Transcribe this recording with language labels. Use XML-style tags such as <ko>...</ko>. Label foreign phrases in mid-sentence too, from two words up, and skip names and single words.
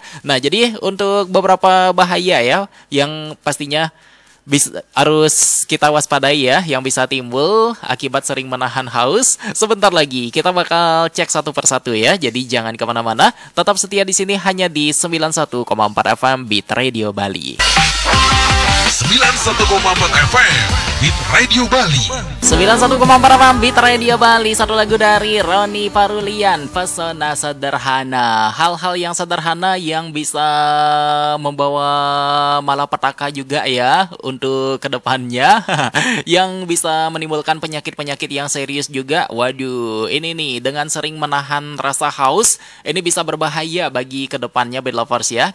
<id>Nah, jadi untuk beberapa bahaya ya, yang pastinya harus kita waspadai ya, yang bisa timbul akibat sering menahan haus. Sebentar lagi kita bakal cek satu persatu ya, jadi jangan kemana-mana, tetap setia di sini hanya di 91,4 FM Beat Radio Bali. 91,4 FM Beat Radio Bali. 91,4 FM Beat Radio Bali. Satu lagu dari Roni Parulian, Pesona Sederhana. Hal-hal yang sederhana yang bisa membawa malapetaka juga ya untuk kedepannya. Yang bisa menimbulkan penyakit-penyakit yang serius juga. Waduh, ini nih, dengan sering menahan rasa haus, ini bisa berbahaya bagi kedepannya Beat Lovers ya.</id>